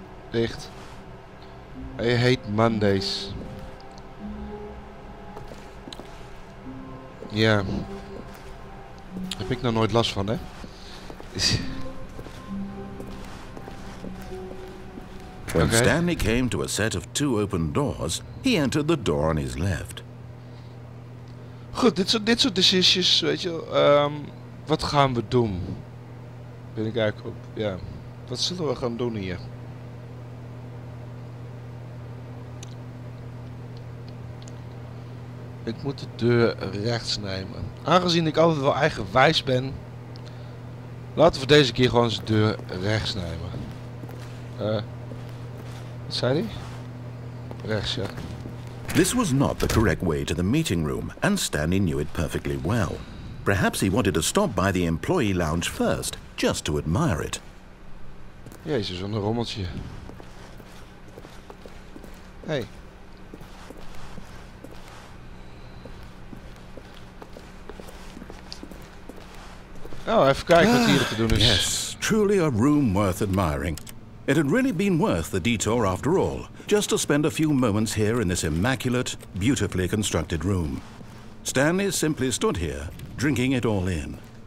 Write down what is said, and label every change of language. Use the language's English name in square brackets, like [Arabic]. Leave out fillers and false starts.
[Dutch] Dicht. [English] I hate Mondays. [Dutch] Ja. Heb ik nou nooit last van, hè? [English] When Stanley came to a set of 2 open doors, he entered the door on his left. [Dutch] Goed, dit soort decisions, weet je wel. Wat gaan we doen? Ben ik eigenlijk op... Ja. Wat zullen we gaan doen hier? Ik moet de deur rechts nemen. Aangezien ik altijd wel eigenwijs ben, laten we deze keer gewoon de deur rechts nemen. Wat zei hij? Rechts, ja. [English] This was not the correct way to the meeting room, and Stanley knew it perfectly well. Perhaps he wanted to stop by the employee lounge first, just to admire it. [Dutch] Jezus, wat een rommeltje. Hey. Oh, even kijken wat hier te doen is. [English] Yes, truly a room worth admiring. It had really been worth the detour after all, just to spend a few moments here in this immaculate, beautifully constructed room. Stanley simply stood here, drinking it all in.